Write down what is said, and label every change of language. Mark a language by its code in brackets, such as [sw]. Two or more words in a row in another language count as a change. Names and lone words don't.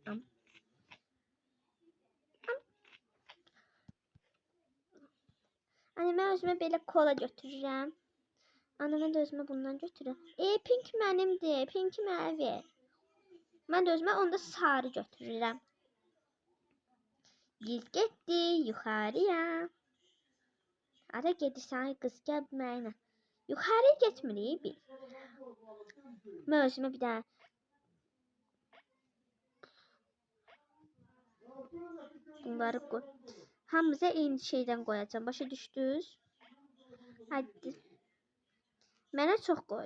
[tr] Anne ben özüme böyle kola götüreceğim. Anne ben de özüme bundan götürürüm. Pink benimdi. Pink mavi. Ben de özüme onda sarı götürürüm. Biz gitti yukarıya. [az] Ara gedirsən qız gəl mənə. Yuxarıya getmirik biz. Mən özümə bir dənə bunları qoy. Hamımıza eyni şeydən qoyacağam. Başa düşdünüz? Hadi. Mənə çox qoy.